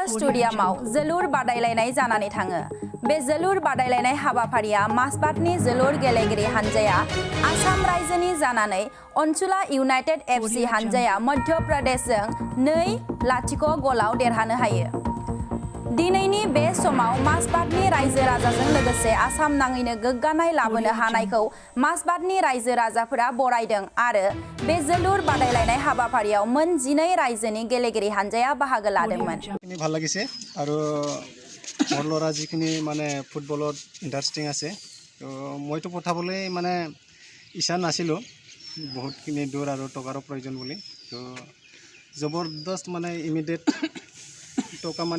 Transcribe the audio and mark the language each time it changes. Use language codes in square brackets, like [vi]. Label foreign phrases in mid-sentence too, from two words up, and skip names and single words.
[brx] स्टेडियामाव जोलुर बादायलायनाय जानानै थाङो बे जोलुर बादायलायनाय हाबाफारिया मासबातनि जोलुर गेलेगिरि हानजाया आसाम रायजोनि जानानै अनसुला इउनाइटेड एफसि हानजाया मध्य प्रदेशजों 2-0 गलाव देरहानो हायो दिनैनि बे समाव मासबातनि रायजो राजाजों लोगोसे आसाम नाङैनो गोग्गानाय लाबोनो हानायखौ मासबातनि रायजो राजाफोरा बरायदों आरो बे जोलुर बादायलायनाय हाबाफारियाव मोन 12 रायजोनि गेलेगिरि हानजाया बाहागो लादोंमोन [as] ভাল লাগিছে আৰু মোৰ ল'ৰা যিখিনি মানে ফুটবলত ইণ্টাৰেষ্টিং আছে তো মইতো পঠাবলৈ মানে ইচ্ছা নাছিলোঁ বহুতখিনি দূৰ আৰু টকাৰো প্ৰয়োজন বুলি তো জবৰদস্ত মানে ইমিডিয়েট টকা মানে